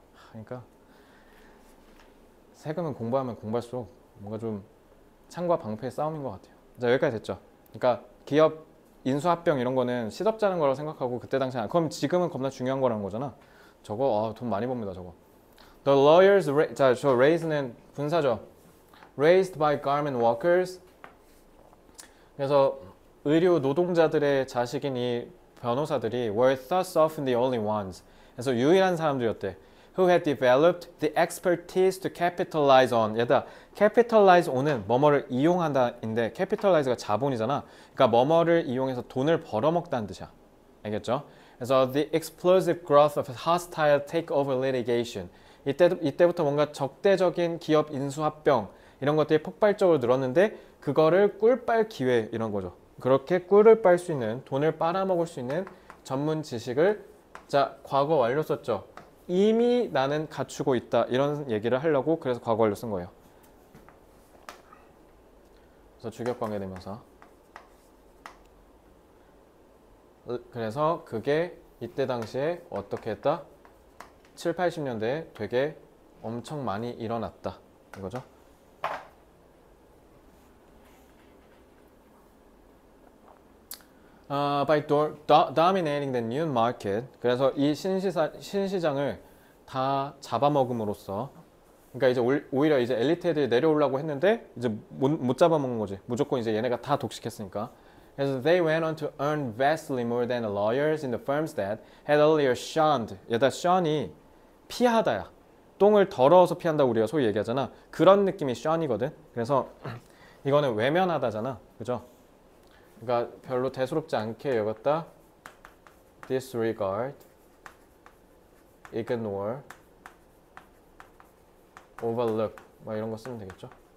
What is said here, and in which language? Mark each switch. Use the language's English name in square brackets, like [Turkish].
[Korean] 그러니까 세금은 공부하면 공부할수록 뭔가 좀 창과 방패의 싸움인 것 같아요. 자, 여기까지 됐죠. 그러니까 기업 인수합병 이런 거는 시덥잖은 거라고 생각하고 그때 당시에 그럼 지금은 겁나 중요한 거라는 거잖아. 저거 돈 많이 법니다 저거. [English] The lawyers [Korean] 자, 저 raise는 분사죠. [English] Raised by garment workers. [Korean] 그래서 의류 노동자들의 자식인 이 변호사들이 [English] were thus often the only ones. [Korean] 그래서 유일한 사람들이었대. [English] Who had developed the expertise to capitalize on. [Korean] 얘들아, capitalize on은 뭐뭐를 이용한다인데 capitalize가 자본이잖아. 그러니까 뭐뭐를 이용해서 돈을 벌어먹다는 뜻이야. 알겠죠? 그래서 [English] the explosive growth of hostile takeover litigation. [Korean] 이때부터 뭔가 적대적인 기업 인수합병 이런 것들이 폭발적으로 늘었는데 그거를 꿀빨 기회 이런 거죠. 그렇게 꿀을 빨 수 있는 돈을 빨아먹을 수 있는 전문 지식을 자 과거 완료 썼죠. 이미 나는 갖추고 있다 이런 얘기를 하려고 그래서 과거 완료 쓴 거예요. 그래서 주격관계대명사. 그래서 그게 이때 당시에 어떻게 했다? 7, 80년대에 되게 엄청 많이 일어났다 이거죠. [English] By dominating the new market. [Korean] 그래서 이 신시장을 다 잡아먹음으로써 그러니까 이제 오히려 이제 엘리트 애들이 내려오려고 했는데 이제 못 잡아먹는 거지. 무조건 이제 얘네가 다 독식했으니까. 그래서 [English] they went on to earn vastly more than the lawyers in the firms that had earlier shunned. [Korean] 얘다 shun이 피하다야. 똥을 더러워서 피한다고 우리가 소위 얘기하잖아. 그런 느낌이 shun이거든. 그래서 이거는 외면하다잖아. 그죠? 그러니까 별로 대수롭지 않게 여겼다. disregard, ignore, overlook 뭐 이런 거 쓰면 되겠죠.